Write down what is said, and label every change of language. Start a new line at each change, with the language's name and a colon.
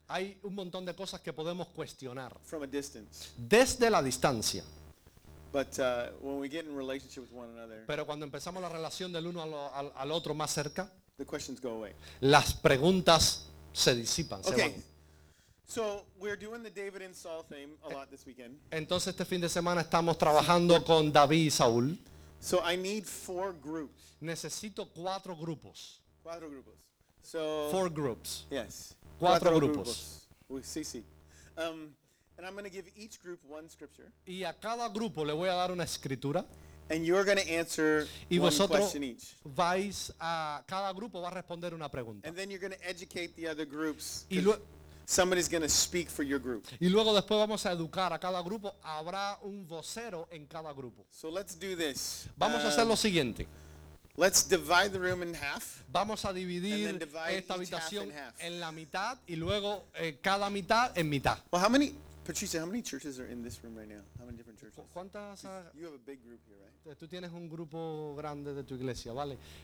Spanish: Hay un montón de cosas que podemos cuestionar.
English: From a distance.
Spanish: Desde la distancia.
English: But when we get in relationship with one another.
Spanish: Pero cuando empezamos la relación del uno al otro más cerca.
English: The questions go away.
Spanish: Las preguntas se disipan,
English: okay.
Spanish: Se van.
English: So we're doing the David and Saul theme a lot this weekend.
Spanish: Entonces este fin de semana estamos trabajando con David y Saúl.
English: So I need four groups.
Spanish: Necesito cuatro grupos. Cuatro grupos. So
English: four groups. Yes.
Spanish: Cuatro grupos. Grupos. Sí, sí.
English: And I'm going to give each group one scripture.
Spanish: Y a cada grupo le voy a dar una escritura.
English: And you're going to answer
Spanish: y
English: one question each.
Spanish: Vais a, cada grupo va a responder una pregunta.
English: And then you're going to educate the other groups.
Spanish: Y
English: somebody's going to speak for your group.
Spanish: Y luego después vamos a educar a cada grupo. Habrá un vocero en cada grupo.
English: So let's do this.
Spanish: Vamos a hacer lo siguiente.
English: Let's divide the room in half.
Spanish: Vamos a dividir
English: and then divide
Spanish: esta habitación
English: each half in half.
Spanish: En la mitad y luego cada mitad en mitad.
English: Well, how many? Patricia, how many churches are in this room right now? How many different churches?
Spanish: ¿Cuántas?
English: You have a big group here, right?
Spanish: Tú tienes un grupo grande de tu iglesia, ¿vale?